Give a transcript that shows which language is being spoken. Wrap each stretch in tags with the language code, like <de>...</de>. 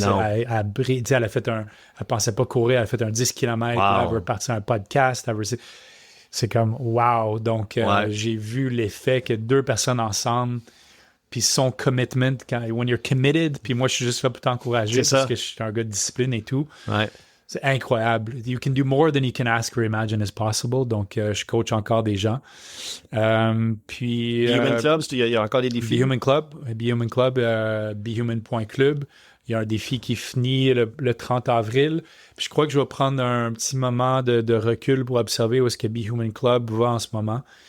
<fr>Elle pensait pas courir, elle a fait un 10 km, elle veut partir un podcast, c'est comme wow. Donc j'ai vu l'effet que deux personnes ensemble, puis son commitment,</fr> <en>when you're committed,</en> <fr>puis moi je suis juste là pour t'encourager parce que je suis un gars de discipline et tout. Ouais. C'est incroyable.</fr> <en>You can do more than you can ask or imagine is possible.</en> <fr>Donc, je coach encore des gens. Puis... Be Human Club, il y a encore des défis. Be Human Club, behuman.club. Il y a un défi qui finit le 30 avril. Puis je crois que je vais prendre un petit moment de recul pour observer où est-ce que Be Human Club va en ce moment.</fr>